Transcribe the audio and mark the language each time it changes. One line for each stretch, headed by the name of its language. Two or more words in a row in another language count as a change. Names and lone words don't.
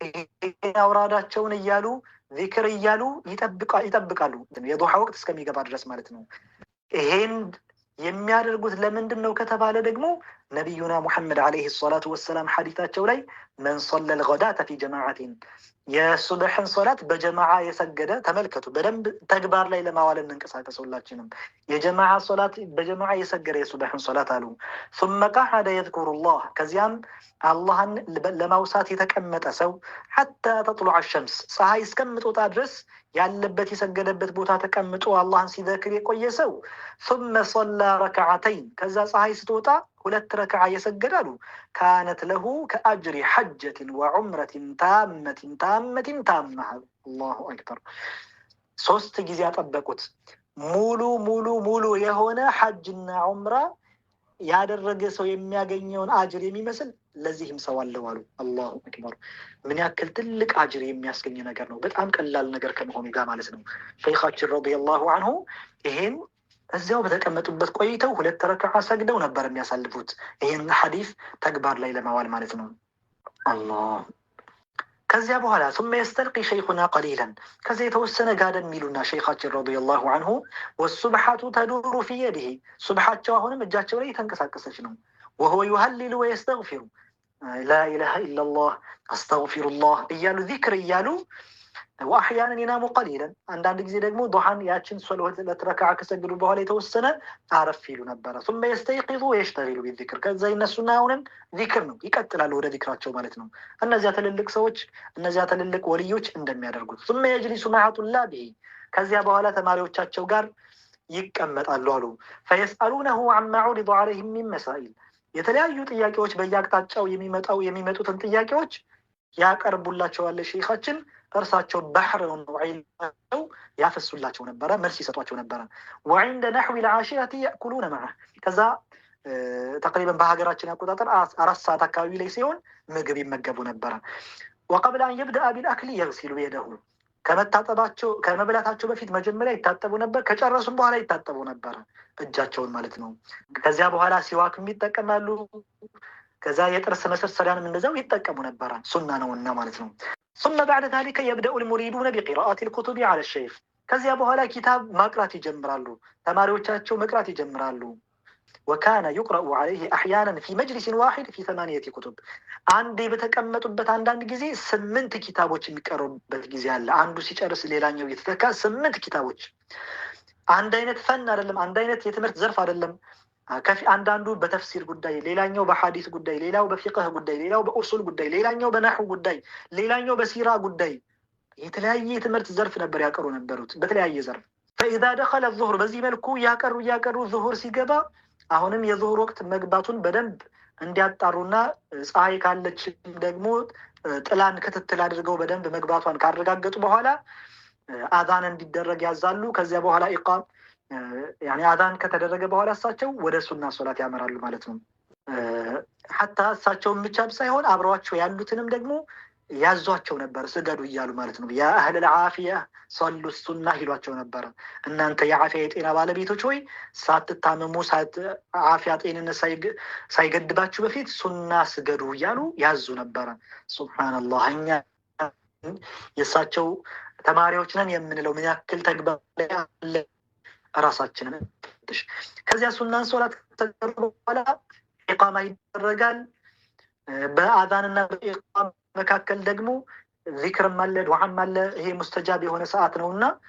Amharic: አውራዳቸውን እያሉ ዚክር እያሉ ይጠብቃሉ የዱሃ ወቅት እስከሚገባ ድረስ ማለት ነው። ይሄን የሚያደርጉት ለምንድን ነው ከተባለ ደግሞ ነቢዩና ሙሐመድ
Arabic: عليه الصلاة والسلام
Amharic: ሐዲታቸው ላይ
Arabic: من صلى الغداة في جماعة
Amharic: የሱብሕን ሶላት በጀማዓ የሰገደ ተመልከቱ። በደንብ ተግባር ላይ ለማዋል እንንቀሳቀስ ሁላችንም። የጀማዓ ሶላት በጀማዓ የሰገደ የሱብሕን ሶላት አሉ።
Arabic: ثم قعد يذكر الله
Amharic: ከዚያም አላህን ለማውሳት የተቀመጠ ሰው
Arabic: حتى تطلع الشمس
Amharic: ፀሐይ እስከምትወጣ ድረስ ያለበት የሰገደበት ቦታ ተቀምጦ አላህን ሲዘክር የቆየ ሰው
Arabic: ثم صلى ركعتين
Amharic: ከዛ ፀሐይ ስትወጣ 2 ረክዓ የሰገዳሉ
Arabic: كانت له كأجر حجة وعمرة تامة تامة። الله أكبر።
Amharic: 3 ጊዜ ያጠበቁት ሙሉ የሆነ ሐጅና ዑምራ ያደረገ ሰው የሚያገኘውን አጅር የሚመስል ለዚህም ሰው አለው አሉ።
Arabic: الله أكبر።
Amharic: ምን ያክል ትልቅ አጅር የሚያስገኝ ነገር ነው። በጣም ቀላል ነገር ከመሆኑ ጋር ማለት ነው። ሸይኻችን
Arabic: رضي الله عنه
Amharic: ይሄን እዚያው በተቀመጡበት ቆይተው 2 ረክዓ ሰግደው ነበር የሚያሳልፉት፣ ይሄን ሐዲስ ተግባር ላይ ለማዋል ማለት ነው። አላህ ከዚያ በኋላ
Arabic: ثم يستلقي شيخنا قليلا
Amharic: ከዚያ የተወሰነ ጋደም የሚሉና ሸይኻችን
Arabic: رضي الله عنه والسبحة تدور في يده
Amharic: ሱብሓቸው አሁንም እጃቸው ላይ የተንቀሳቀሰች ነው።
Arabic: وهو يهلل ويستغفر لا اله الا الله استغفر الله
Amharic: እያሉ ዚክር እያሉ
Arabic: وأحيانا ينام قليلا
Amharic: አንዳንድ ጊዜ ደግሞ ዱሃን ያችን ሶላት ረክዓ ከሰገዱ በኋላ የተወሰነ አረፍ ይሉ ነበረ።
Arabic: ثم يستيقظ ويشتغل بالذكر
Amharic: ከዛ ይነሱና አሁንም ዚክር ነው ይቀጥላሉ ወደ ዚክራቸው ማለት ነው። እነዚያ ትልልቅ ሰዎች እነዚያ ትልልቅ ወልዮች እንደሚያደርጉት
Arabic: ثم يجلس مع طلابه
Amharic: ከዚያ በኋላ ተማሪዎቻቸው ጋር ይቀመጣሉ አሉ። فيسألونه
Arabic: عما عرض عليهم من مسائل
Amharic: የተለያዩ ጥያቄዎች በየአቅጣጫው የሚመጡትን ጥያቄዎች ያቀርቡላቸዋል ሸይኻችን። እርሳቸው ባህር ነው ያፈሱላቸው ነበረ፣ መልስ ይሰጧቸው ነበረ።
Arabic: وعند نحو العاشرة يأكلون معه
Amharic: ከዛ ተقريبا በሀገራችን አቆጣጠር 4 ሰዓት አካባቢ ላይ ሲሆን ምግብ ይመገቡ ነበረ።
Arabic: وقبل أن يبدأ بالأكل يغسل يده
Amharic: ከመብላታቸው በፊት መጀመሪያ ይታጠቡ ነበር፣ ከጨረሱም በኋላ ይታጠቡ ነበር እጃቸውን ማለት ነው። ከዚያ በኋላ ሲዋክም ይጠቀማሉ። ከዛ የጥርስ መሰርሰሪያንም እንደዛው ይጠቀሙ ነበር፣ ሱና ነውና ማለት ነው።
Arabic: ثم بعد ذلك يبدأ المريدون بقراءة الكتب على الشيخ
Amharic: ከዚያ በኋላ ኪታብ ማቅራት ይጀምራሉ። ተማሪዎቻቸው መቅራት ይጀምራሉ።
Arabic: وكان يقرأ عليه أحيانا في مجلس واحد في 8 كتب عندي
Amharic: بتكمتበት አንዳንድ ጊዜ 8 ኪታቦች የሚቀርቡበት ጊዜ አለ። አንዱ ሲጨርስ ሌላኛው እየተተካ 8 ኪታቦች። አንድ አይነት ፈን አይደለም፣ አንድ አይነት የትምህርት ዘርፍ አይደለም። አንዳንዱ በተፍሲር ጉዳይ፣ ሌላኛው በሐዲስ ጉዳይ፣ ሌላው በፊቅህ ጉዳይ፣ ሌላው በኡሱል ጉዳይ፣ ሌላኛው በነህው ጉዳይ፣ ሌላኛው በሲራ ጉዳይ የተለያየ የትምህርት ዘርፍ ነበር ያቀሩ ነበሩት በተለያየ ዘርፍ።
Arabic: فإذا دخل الظهر
Amharic: በዚህ መልኩ ያቀሩ ዙሁር ሲገባ አሁንም የዙሁር ወቅት መግባቱን በደንብ እንዲያጣሩና ፀሐይ ካለች ደግሞ ጥላን ክትትል አድርገው በደንብ መግባቷን ካረጋገጡ በኋላ አዛን እንዲደረግ ያዛሉ። ከዚያ በኋላ ኢቃም ያኒ አዛን ከተደረገ በኋላ እሳቸው ወደ ሱና ሶላት ያመራሉ ማለት ነው። ሐታ እሳቸውም ብቻ ሳይሆን አብረዋቸው ያሉትንም ደግሞ ያዟቸው ነበር ስገዱ እያሉ ማለት ነው።
Arabic: يا أهل العافيه صلوا السنه
Amharic: ይሏቸው ነበር። እናንተ የዓፊያ የጤና ባለቤቶች ሆይ ሳትታመሙ ዓፊያ ጤንነት ሳይገድባችሁ በፊት ሱና ስገዱ እያሉ ያዙ ነበር። ሱብሃንአላህ። እኛ የእሳቸው ተማሪዎች ነን የምንለው ምን ያክል ተግባር አለ ራሳችንን። ከዚያ ሱናን ሶላት ተደረገ በኋላ ኢቃማ ይደረጋል። በአዛንና በኢቃማ መካከል ደግሞ ዚክርም አለ ዱዓም አለ። ይሄ ሙስተጃብ የሆነ ሰዓት ነውና